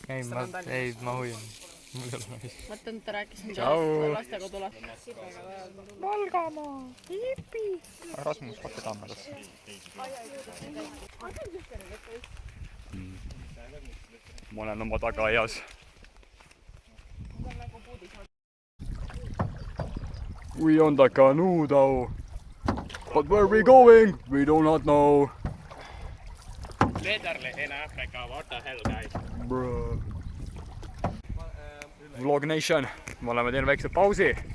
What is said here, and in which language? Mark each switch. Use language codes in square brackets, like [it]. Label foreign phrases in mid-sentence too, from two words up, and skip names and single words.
[et] Ei, ma hoian. Mul ei ole naist. Mõtlen, ta rääkis lastekodule. Valgamaa, hipi. Rasmus, hakka kaamerasse. Ma olen oma tagaaias. [en] We on the canoe though. But where we going? We do not know. Literally in Africa, what the hell, guys? Bruh. Vlog Nation, [et] me oleme teinud väikse pausi.